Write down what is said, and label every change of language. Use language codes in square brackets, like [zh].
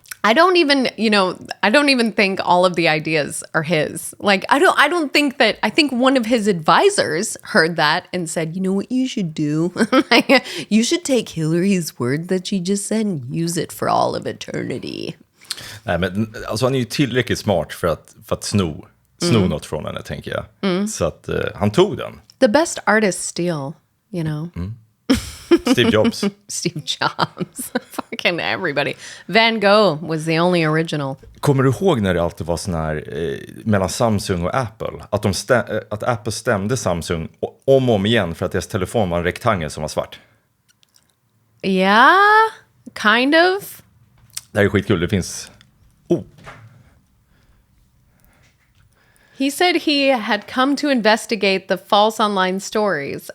[en] I don't even think all of the ideas are his. Like, I don't think that, I think one of his advisors heard that and said, you know what you should do? You should take Hillary's word that she just said and use it for all of eternity. [sv] Nej, men alltså han är ju tillräckligt smart för att sno något från henne, tänker jag. Så att han tog den. [en] The best artists steal, Steve Jobs. Steve Jobs. Fucking everybody. Van Gogh was the only original. [sv] Kommer du ihåg när det alltid var sån här mellan Samsung och Apple? Att Apple stämde Samsung om och om igen för att deras telefon var en rektangel som var svart. [en] Yeah, kind of. [sv] Det här är skitkul. Det finns... [en] He said he had come to investigate the false online stories.